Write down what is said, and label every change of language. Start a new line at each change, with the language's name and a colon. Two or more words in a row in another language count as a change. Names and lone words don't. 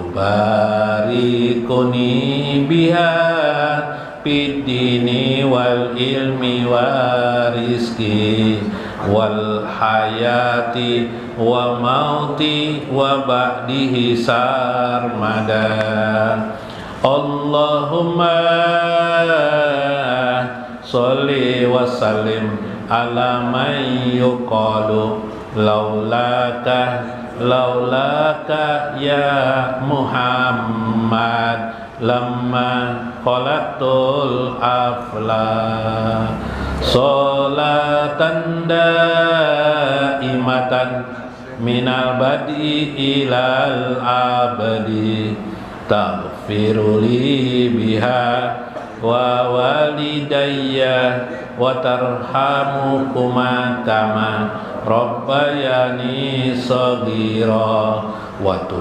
Arabic: تباركني بها في الدين والعلم والرزق والحياة والموت وبعده سرمدا. اللهم صل وسلم على من يقال لولاك يا محمد لما خلقت الأفلاك صلاة دائمة من البدء إلى الأبد تغفر لي بها ولوالدي وترحمكما كما ربياني صغيرا و